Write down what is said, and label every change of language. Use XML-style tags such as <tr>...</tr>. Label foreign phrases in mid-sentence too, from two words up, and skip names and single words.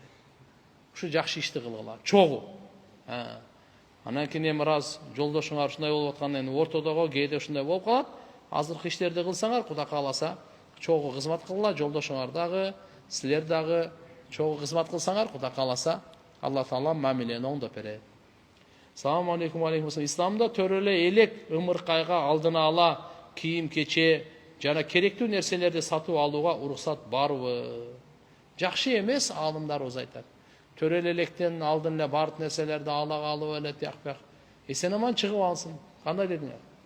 <ky>Ушу жакшы ишти кылгыла, чогуу. Анан кийин эми раз жолдошуңар ушундай болуп атканда эми ортодогу кээде ушундай болуп калат. Азыркы иштерди кылсаңар, Кудай кааласа, чогуу кызмат кылгыла, жолдошуңар дагы, силер дагы чогуу кызмат кылсаңар, Кудай кааласа, Алла Таала мамилени оңдоп берет.</ky> <ar>سلام عليكم، عليكم السلام.</ar> <ky>Исламда төрөлө элек ымыркайга алдына ала кийим кече жана керектүү нерселерди сатып алууга уруксат барбы? Жакшы эмес, аалымдарыбыз айтат. Төрөлө электен алдын эле бардык нерселерди ала калып эле тияк-бияк. Эсен аман чыгып алсын. Кандай дедиңер?</ky>